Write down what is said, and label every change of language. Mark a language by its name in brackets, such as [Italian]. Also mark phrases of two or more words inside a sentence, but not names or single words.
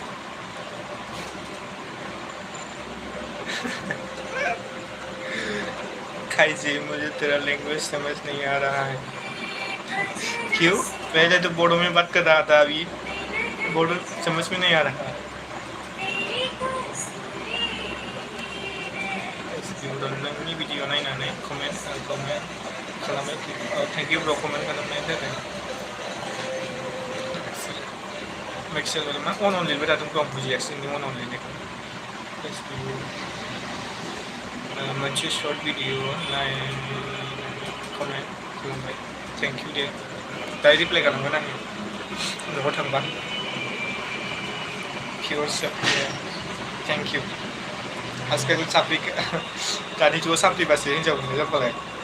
[Hindi] खाइजी मुझे तेरा लैंग्वेज समझ नहीं आ रहा है क्यों पहले तो बोर्डो में बात कर रहा था अभी बोर्डो समझ में नहीं आ रहा [Bodo] नोंनि भिडिअ नायनानै कमेन्ट खालामो [English] thank you [Bodo] ब्र कमेन्ट खालामनायनि थाखाय मेक्सेल मा अन लिरबाय थादों ब्र आं बुजियासै नोंनि अन लिरनायखौ मोनसे [English] short video [Bodo] नाय कमेन्ट खालामबाय [English] thank you [Bodo] दे दायो रिप्लाय खालामगोन आङो न'आव थांबा पियर [English] thank you [Bodo] आजकल साख्रि दानि जुगाव साख्रि बासो हिनजाव मोनो जाबालाय